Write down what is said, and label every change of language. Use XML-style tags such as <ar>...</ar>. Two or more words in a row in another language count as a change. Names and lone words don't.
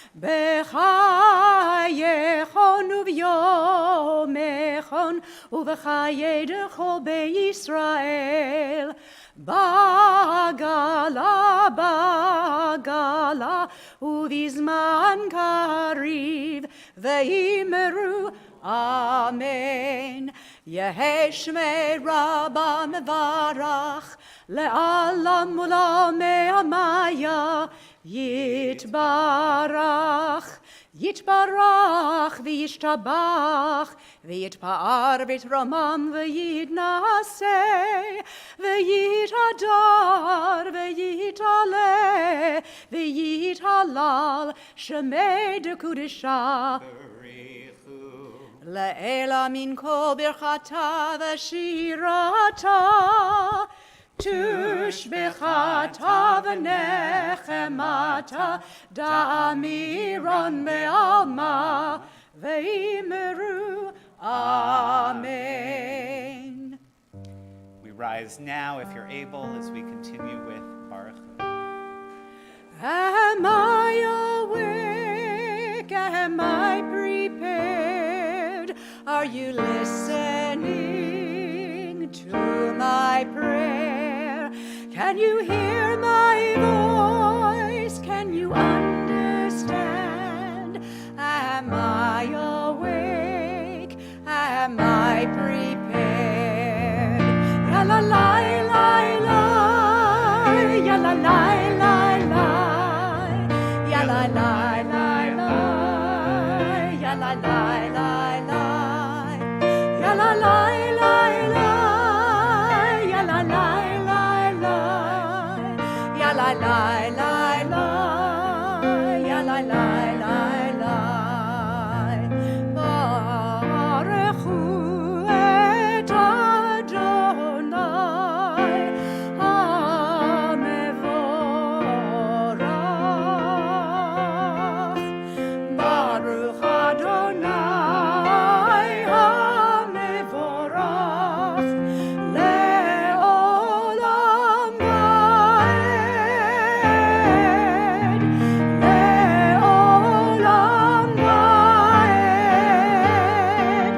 <arc>בחייכון וביומיכון ובחיי דכל בישראל בעגלא ובזמן קריב ויאמרו אמן. יהא שמיה רבא מברך לעלם ולעלמי עלמיא יתברך יתברך וישתבח ויתפאר ויתרומם ויתנשא ויתהדר ויתעלה ויתהלל שמיה דקודשא לעלא מן כל ברכתא ושירתא תשבחתא ונחמתא דאמירן בעלמא ויאמרו אמן.</arc> <en>We rise now, if you're able, as we continue with Baruch Hu. Am I awake? Am I prepared? Are you listening to my prayer? Can you hear my voice? Can you understand? Am I awake? Am I prepared? Ya la la la la, ya la la la la, ya la la la la, ya la la la la, ya la la la la, ya la la la la, ya la la la la, ya la la la la.</en> <he>ברוך הוא את אדני המבורך. ברוך אדני המבורך לעולם ועד לעולם ועד.</he>